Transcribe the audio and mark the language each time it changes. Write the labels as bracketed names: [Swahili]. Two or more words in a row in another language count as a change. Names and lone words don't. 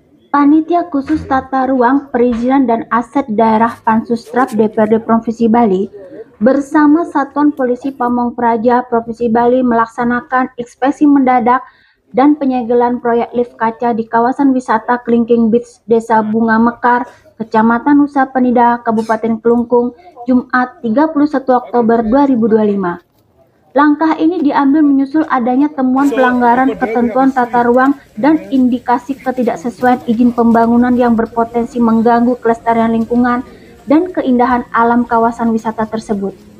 [Indonesian] Panitia Khusus Tata Ruang, Perizinan dan Aset Daerah Pansustrap DPRD Provinsi Bali bersama Satuan Polisi Pamong Praja Provinsi Bali melaksanakan inspeksi mendadak dan penyegelan proyek lift kaca di kawasan wisata Kelingking Beach, Desa Bunga Mekar, Kecamatan Nusa Penida, Kabupaten Kelungkung, Jumat 31 Oktober 2025. Langkah ini diambil menyusul adanya temuan pelanggaran ketentuan tata ruang dan indikasi ketidaksesuaian izin pembangunan yang berpotensi mengganggu kelestarian lingkungan dan keindahan alam kawasan wisata tersebut.